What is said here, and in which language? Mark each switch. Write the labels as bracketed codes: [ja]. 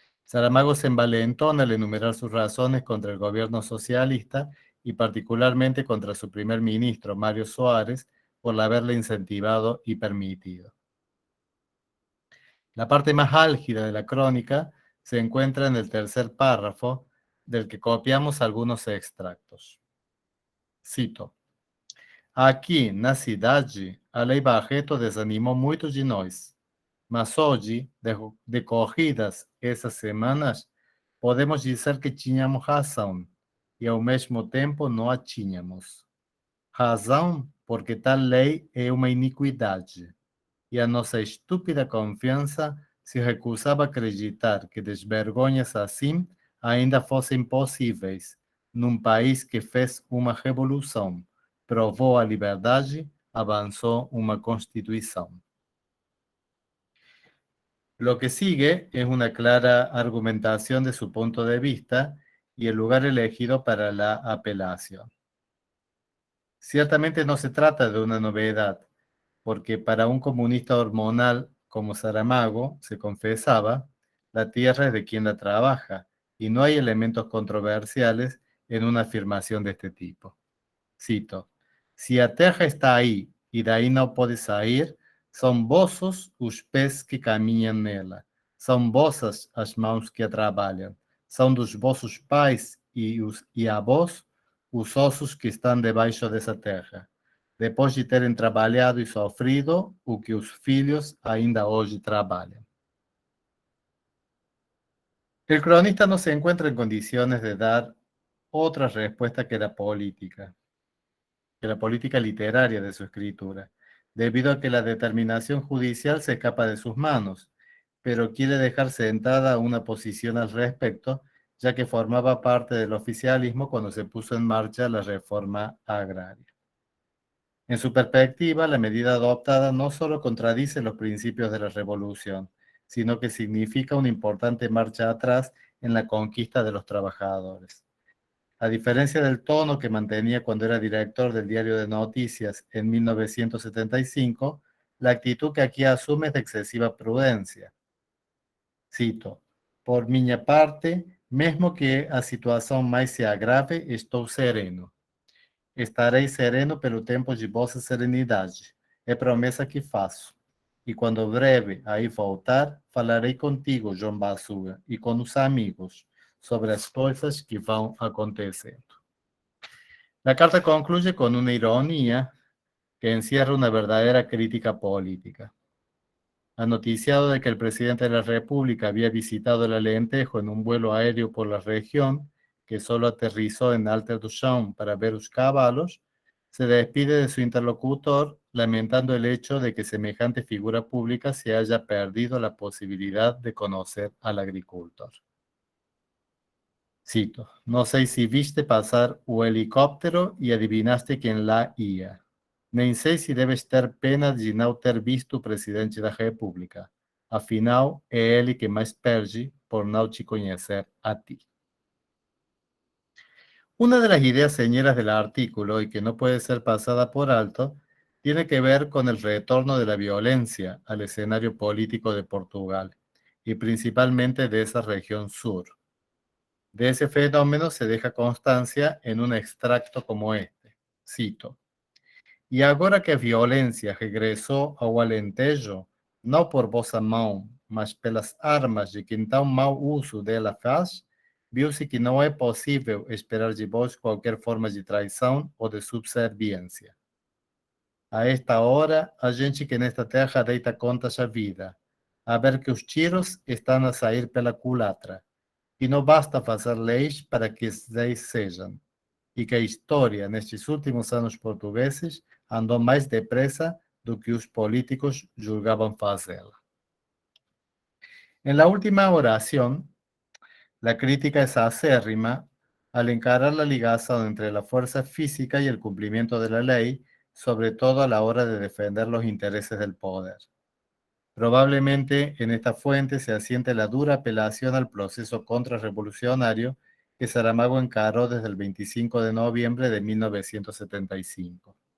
[es] Saramago se envalentona al enumerar sus razones contra el gobierno socialista y particularmente contra su primer ministro, Mario Soares, por haberle incentivado y permitido. La parte más álgida de la crónica se encuentra en el tercer párrafo, del que copiamos algunos extractos. [pt] Cito: Aqui, na cidade, a Lei Barreto desanimou muitos de nós, mas hoje, decorridas essas semanas, podemos dizer que tínhamos razão e, ao mesmo tempo, não a tínhamos. Razão porque tal lei é uma iniquidade, e a nossa estúpida confiança se recusava a acreditar que desvergonhas assim ainda fossem possíveis num país que fez uma revolução, provou a liberdade, [es] avanzó una constitución. Lo que sigue es una clara argumentación de su punto de vista y el lugar elegido para la apelación. Ciertamente no se trata de una novedad, porque para un comunista hormonal como Saramago, se confesaba, la tierra es de quien la trabaja, y no hay elementos controversiales en una afirmación de este tipo. [pt] Cito: si a terra está aí e daí não pode sair, são vossos os pés que caminham nela, são vossas as mãos que a trabalham, são dos vossos pais e avós os ossos que estão debaixo dessa terra, depois de terem trabalhado e sofrido o que os filhos ainda hoje trabalham. [es] El cronista no se encuentra en condiciones de dar otra respuesta que la política literaria de su escritura, debido a que la determinación judicial se escapa de sus manos, pero quiere dejar sentada una posición al respecto, ya que formaba parte del oficialismo cuando se puso en marcha la reforma agraria. En su perspectiva, la medida adoptada no solo contradice los principios de la revolución, sino que significa una importante marcha atrás en la conquista de los trabajadores. A diferencia del tono que mantenía cuando era director del diario de noticias en 1975, la actitud que aquí asume es de excesiva prudencia. [pt] Cito: por minha parte, mesmo que a situação mais se agrave, estou sereno. Estarei sereno pelo tempo de vossa serenidade. É promessa que faço. E quando breve aí voltar, falarei contigo, João Bassuga, e com os amigos, sobre as [es] cosas que van aconteciendo. La carta concluye con una ironía que encierra una verdadera crítica política. Ha noticiado de que el presidente de la República había visitado el Alentejo en un vuelo aéreo por la región, que solo aterrizó en Alta Duchamp para ver los caballos, se despide de su interlocutor lamentando el hecho de que semejante figura pública se haya perdido la posibilidad de conocer al agricultor. [pt] Cito: no sei se viste passar o helicóptero e adivinaste quem lá ia. Nem sei se deves ter pena de não ter visto o presidente da República. Afinal, é ele que mais perde por não te conhecer a ti. [es] Una de las ideas señeras del artículo, y que no puede ser pasada por alto, tiene que ver con el retorno de la violencia al escenario político de Portugal, y principalmente de esa región sur. De ese fenómeno se deja constancia en un extracto como este. Cito: [pt] E agora que a violência regressou ao Alentejo, não por vossa mão, mas pelas armas de quem tão mau uso dela faz, viu-se que não é possível esperar de vós qualquer forma de traição ou de subserviência. A esta hora, a gente que nesta terra deita contas à vida, a ver que os tiros estão a sair pela culatra, e não basta fazer leis para que as leis sejam, e que a história, nestes últimos anos portugueses, andou mais depressa do que os políticos julgavam fazê-la. [es] En la última oración, la crítica es acérrima al encarar la ligación entre la fuerza física y el cumplimiento de la ley, sobre todo a la hora de defender los intereses del poder. Probablemente en esta fuente se asiente la dura apelación al proceso contrarrevolucionario que Saramago encaró desde el 25 de noviembre de 1975.